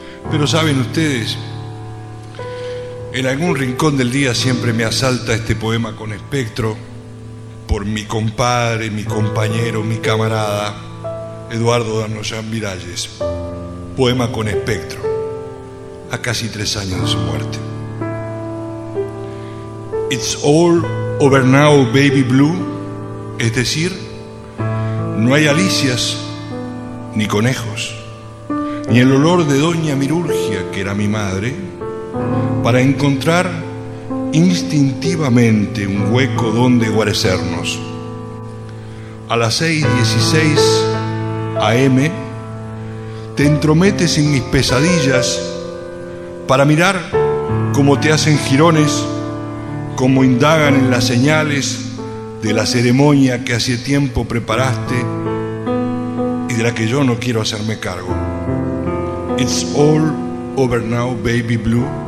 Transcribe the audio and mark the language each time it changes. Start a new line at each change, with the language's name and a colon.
Spanish: Pero saben ustedes, en algún rincón del día siempre me asalta este poema con espectro por mi compadre, mi compañero, mi camarada, Eduardo Danoyan Miralles. Poema con espectro, a casi 3 años de su muerte.
English: It's all over now, baby blue.
Spanish: Es decir, no hay alicias ni conejos, ni el olor de Doña Mirurgia, que era mi madre, para encontrar instintivamente un hueco donde guarecernos. A las 6:16 a.m. te entrometes en mis pesadillas para mirar cómo te hacen jirones, cómo indagan en las señales de la ceremonia que hace tiempo preparaste y de la que yo no quiero hacerme cargo.
English: It's all over now, baby blue.